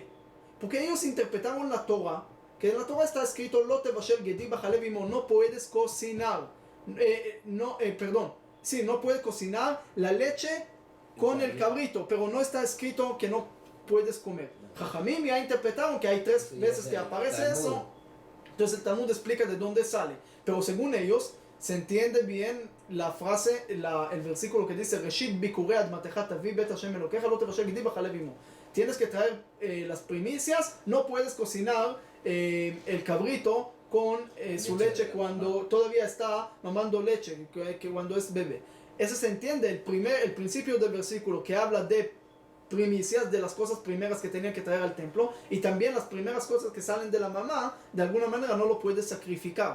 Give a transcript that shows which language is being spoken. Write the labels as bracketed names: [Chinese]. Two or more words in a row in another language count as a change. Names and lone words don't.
[Spanish] Porque ellos interpretaron la Torah, que en la Torah está escrito, no puedes cocinar, no puedes cocinar la leche con el cabrito, pero no está escrito que no puedes comer. Jajamim ya interpretaron que hay 3 veces que aparece eso. Entonces el Talmud explica de dónde sale. Pero según ellos, se entiende bien la frase, el versículo que dice [Hebrew] ראשית ביכורי אדמתך תביא בית השם אלוקיך לא תבשל גדי בחלב אמו. [Spanish] Tienes que traer las primicias, no puedes cocinar el cabrito con su leche cuando todavía está mamando leche, que cuando es bebé. Eso se entiende, el principio del versículo que habla de primicias, de las cosas primeras que tenían que traer al templo, y también las primeras cosas que salen de la mamá, de alguna manera no lo puedes sacrificar.